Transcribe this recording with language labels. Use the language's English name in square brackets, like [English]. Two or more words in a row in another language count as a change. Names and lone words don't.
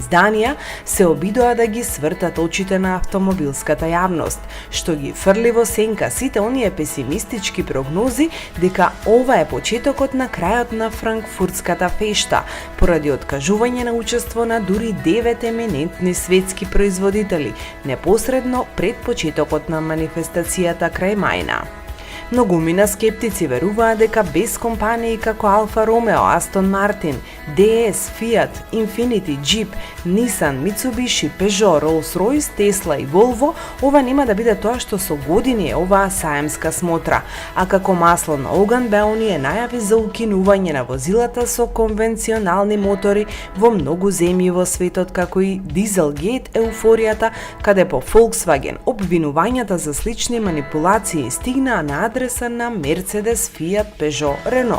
[Macedonian] изданија се обидоа да ги свртат очите на автомобилската јавност, што ги фрли во сенка сите оние песимистички прогнози дека ова е почетокот на крајот на франкфуртската фешта, поради откажување на учество на дури 9 еминентни светски производители, непосредно пред почетокот на манифестацијата крај мајна. Многумина скептици веруваат дека без компании како Алфа Ромео, Астон Мартин, DS, Fiat, Infiniti, Jeep, Nissan, Mitsubishi, Peugeot, Rolls-Royce, Tesla и Volvo, ова нема да биде тоа што со години е оваа саемска смотра, а како масло на оган беа оние најави за укинување на возилата со конвенционални мотори во многу земји во светот, како и Dieselgate еуфоријата, каде по Volkswagen обвинувањата за слични манипулации стигнаа на адреса на Мерцедес, Фиат, Пежо, Рено.